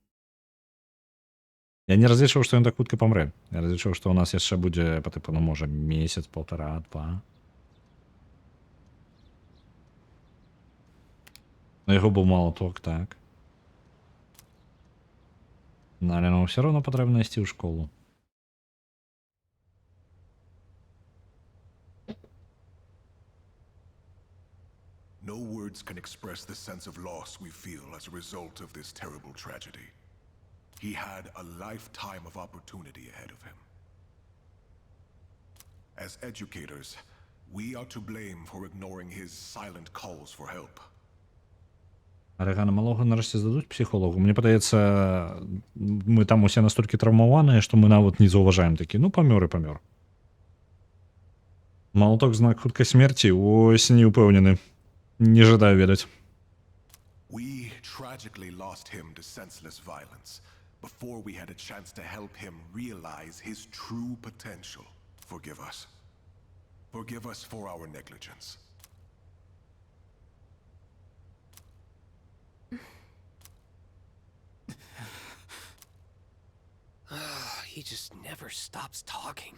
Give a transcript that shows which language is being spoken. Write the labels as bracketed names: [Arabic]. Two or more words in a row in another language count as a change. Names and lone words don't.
[Belarusian] Я не разлічваў, што ён так хутка памрэ. Я разлічваў, што ў нас яшчэ будзе па тыпу, можа, месяц, 1,5-2. У яго быў малаток, так. Але ўсё роўна патрэбна ісці ў школу. [English] No words can express the sense of loss we feel as a result of this terrible tragedy. He had a lifetime of opportunity ahead of him. As educators, we are to blame for ignoring his silent calls for help. [Belarusian] Арагана, малога нарэшце здадуць псіхолагу. Мне падаецца, мы там усе настолькі траўмаваныя, што мы нават не заўважаем такі. Памёр і памёр. Малаток знак хуткай смерці. Ось не ўпэўнены. Не жадаю ведаць. [English] We tragically lost him to senseless violence before we had a chance to help him realize his true potential. Forgive us. Forgive us for our negligence. He just never stops talking.